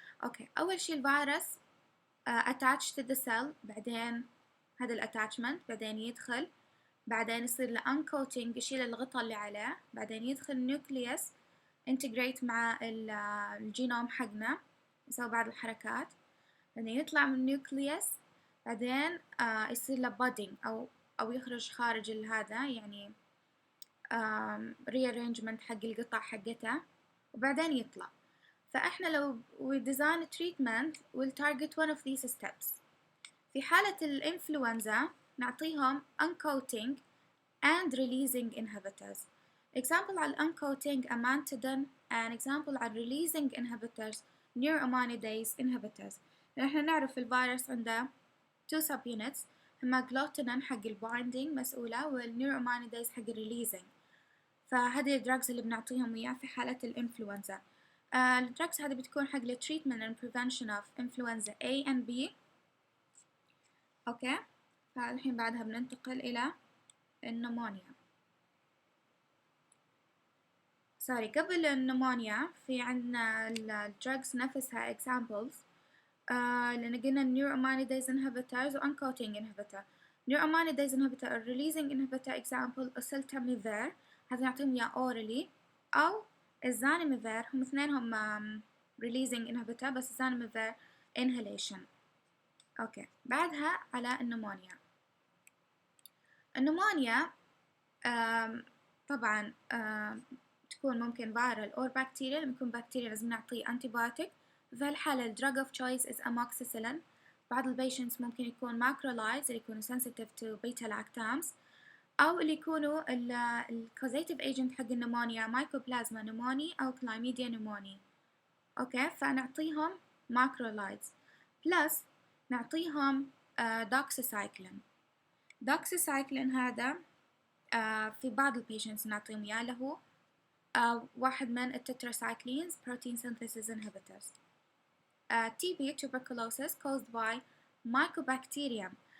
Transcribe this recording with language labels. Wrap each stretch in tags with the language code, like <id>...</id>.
<ar>اوكي، اول شيء الفيروس</ar> <en>attached to the cell،</en> <ar>بعدين هذا الاتاتشمنت بعدين يدخل، بعدين يصير له uncoating يشيل الغطاء اللي عليه، بعدين يدخل النيوكليوس integrate مع الجينوم حقنا، يسوي بعض الحركات، بعدين يطلع من النيوكليوس، بعدين يصير له budding أو يخرج خارج هذا يعني rearrangement حق القطع حقته، وبعدين يطلع. فإحنا لو</ar> <en>we design a treatment we'll target one of these steps.</en> <ar>في حالة الإنفلونزا نعطيهم</ar> <en>uncoating and releasing inhibitors. example على uncoating amantadine and example على releasing inhibitors neuroaminidase inhibitors.</en> <ar>إحنا نعرف الفيروس عنده</ar> <en>two subunits،</en> <ar>هما glutenin حق البايندينج مسؤولة، والنيوروماينيديز حق الريليزنج. فهذه الدراجز اللي بنعطيهم إياه في حالة الإنفلونزا. الدراجز هذه بتكون حق ال</ar> <en>treatment and prevention of influenza A and B.</en> <ar>أوكي، فالحين بعدها بننتقل إلى النمونيا. قبل النمونيا في عندنا الدراجز نفسها examples. لأن قلنا</ar> <en>neuroaminidase inhibitors و uncoating inhibitor. neuroaminidase inhibitor or releasing inhibitor example oseltamivir،</en> <ar>هذا نعطيهم إياه</ar> <en>orally،</en> <ar>أو الزاناميفير، هم اثنينهم</ar> <en>releasing inhibitor</en> <ar>بس الزاناميفير</ar> <en>inhalation.</en> <ar>أوكي، بعدها على النمونيا. النمونيا طبعا تكون ممكن</ar> <en>viral or bacterial.</en> <ar>لما يكون bacterial لازم نعطيه antibiotic. في هالحالة ال</ar> <en>drug of choice is amoxicillin.</en> <ar>بعض البيشنتس ممكن يكون macrolides اللي يكونوا</ar> <en>sensitive to beta lactams،</en> <ar>أو اللي يكونوا ال</ar> <en>causative agent</en> <ar>حق النمونيا mycoplasma pneumoniae أو chlamydia pneumoniae. أوكي، فنعطيهم</ar> <en>macrolides plus</en> <ar>نعطيهم doxycycline. doxycycline هذا في بعض البيشنتس نعطيهم إياه، له واحد من التتراسايكلينز protein synthesis inhibitors.</ar> <en>TB tuberculosis caused by mycobacterium.</en>